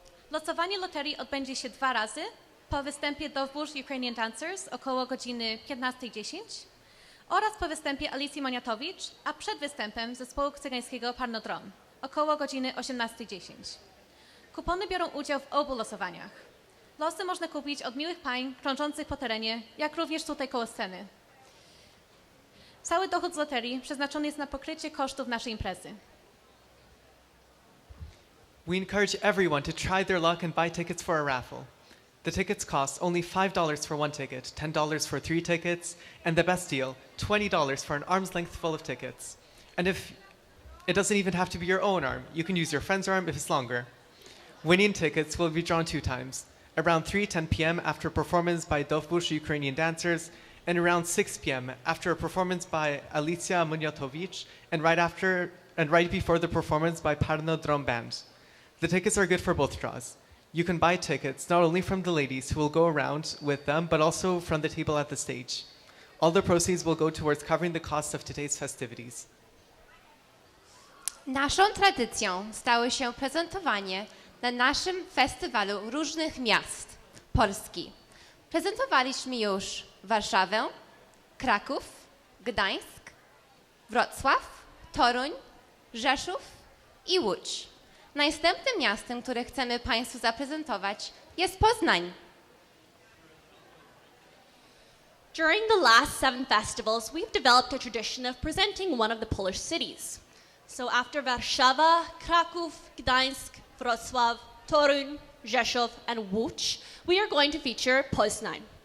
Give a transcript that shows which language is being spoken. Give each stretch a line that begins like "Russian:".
Polish: Losowanie loterii odbędzie się 2 razy, po występie Dovbórz Ukrainian Dancers około godziny 15:10 oraz po występie Alicji Moniatowicz, a przed występem zespołu cygańskiego Parnodrom około godziny 18:10. Kupony biorą udział w obu losowaniach. Losy można kupić od miłych pań krążących po terenie, jak również tutaj koło sceny. Cały dochód z loterii przeznaczony jest na pokrycie kosztów naszej imprezy.
English: We encourage everyone to try their luck and buy tickets for a raffle. The tickets cost only $5 for one ticket, $10 for 3 tickets, and the best deal, $20 for an arm's length full of tickets. And if it doesn't even have to be your own arm, you can use your friend's arm if it's longer. Winning tickets will be drawn 2 times, around 3:10 p.m. after a performance by Dovbush Ukrainian dancers, and around 6 p.m. after a performance by Alicja Muniotovich, and right before the performance by Parno Drum Band. The tickets are good for both draws. You can buy tickets not only from the ladies who will go around with them, but also from the table at the stage. All the proceeds will go towards covering the cost of today's festivities.
Polish: Naszą tradycją stało się prezentowanie na naszym festiwalu różnych miast Polski. Prezentowaliśmy już Warszawę, Kraków, Gdańsk, Wrocław, Toruń, Rzeszów i Łódź. Następnym miastem, które chcemy Państwu zaprezentować, jest Poznań.
English: During the last 7 festivals, we've developed a tradition of presenting one of the Polish cities. So after Warszawa, Kraków, Gdańsk, Wrocław, Toruń, Rzeszów, and Łódź, we are going to feature Poznań.